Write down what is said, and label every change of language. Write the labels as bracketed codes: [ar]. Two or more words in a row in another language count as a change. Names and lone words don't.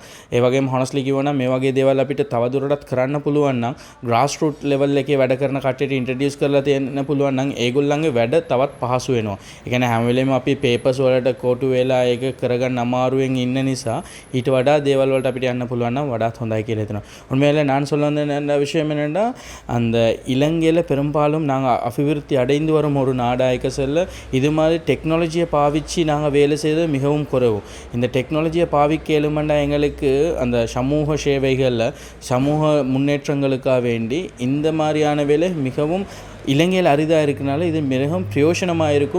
[si] ඒ වගේම හොනස්ලි කිව්වනම් මේ වගේ දේවල් අපිට තවදුරටත් කරන්න පුළුවන් නම් [en] grass root level [si] එකේ වැඩ කරන කට්ටියට ඉන්ට්‍රොඩියුස් කරලා තියෙන්න පුළුවන් නම් ඒගොල්ලන්ගේ වැඩ තවත් පහසු වෙනවා. ඒ කියන්නේ හැම වෙලේම අපි පේපර්ස් වලට කොටු වෙලා ඒක කරගන්න අමාරුවෙන් ඉන්න නිසා ඊට වඩා දේවල් වලට අපිට යන්න පුළුවන් නම් වඩාත් හොඳයි කියලා හිතනවා. [ta] உண்மையில நான் சொல்ல வந்த விஷயம் என்னன்னா அந்த இலங்கையில் பெரும்பாலும் நாங்கள் அபிவிருத்தி அடைந்து வரும் ஒரு நாடாக செல்ல இது மாதிரி டெக்னாலஜியை பாவிச்சு நாங்கள் வேலை செய்வது மிகவும் குறைவு. இந்த டெக்னாலஜியை பாவிக்க எழுமண்டா எங்களுக்கு அந்த சமூக சேவைகளில் சமூக முன்னேற்றங்களுக்காக வேண்டி இந்த மாதிரியான வேலை மிகவும் இலங்கையில் அரிதாக இருக்கனால இது மிகவும் பிரயோஜனமாக இருக்கும்.